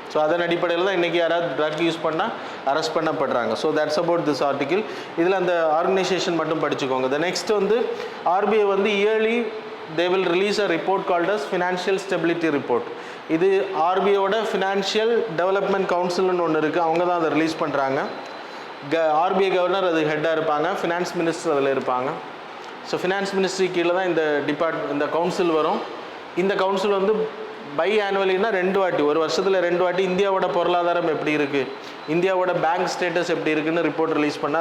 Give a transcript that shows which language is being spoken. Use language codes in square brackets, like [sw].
[ta] So அதன் அடிப்படையில் தான் இன்றைக்கி யாராவது ட்ரக் யூஸ் பண்ணால் arrest பண்ணப்படுறாங்க. [en] So that's about this article. [ta] இதில் அந்த ஆர்கனைசேஷன் மட்டும் படிச்சுக்கோங்க. [en] The next வந்து RBI வந்து yearly they will release a report called as Financial Stability Report. [ta] இது RBIயோட ஃபினான்ஷியல் டெவலப்மெண்ட் கவுன்சில்னு ஒன்று இருக்குது, அவங்க தான் அதை ரிலீஸ் பண்ணுறாங்க. RBI கவர்னர் அது ஹெட்டாக இருப்பாங்க, ஃபினான்ஸ் மினிஸ்டர் அதில் இருப்பாங்க. ஸோ ஃபினான்ஸ் மினிஸ்ட்ரி கீழே தான் இந்த கவுன்சில் வரும். இந்த கவுன்சில் வந்து பை ஆனுவலினா 2 வாட்டி, ஒரு வருஷத்தில் 2 வாட்டி இந்தியாவோட பொருளாதாரம் எப்படி இருக்குது, இந்தியாவோட பேங்க் ஸ்டேட்டஸ் எப்படி இருக்குன்னு ரிப்போர்ட் ரிலீஸ் பண்ண.